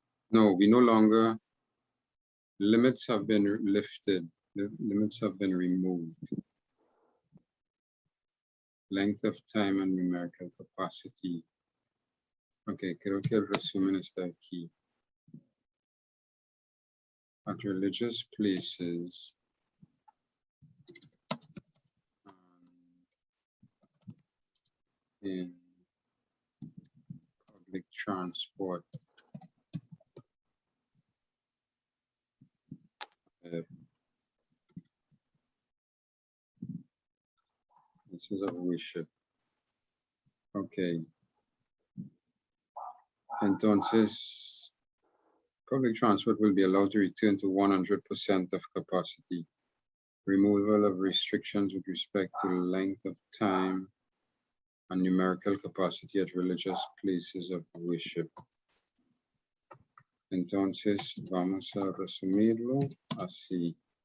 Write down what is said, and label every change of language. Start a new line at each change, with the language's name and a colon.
English: No, we no longer, limits have been lifted. The limits have been removed. Length of time and numerical capacity.
Spanish: Okay, creo que el resumen está aquí.
English: At religious places, in public transport, places of worship. Okay.
Spanish: Entonces,
English: public transport will be allowed to return to 100% of capacity. Removal of restrictions with respect to length of time and numerical capacity at religious places of worship.
Spanish: Entonces, vamos a resumirlo así.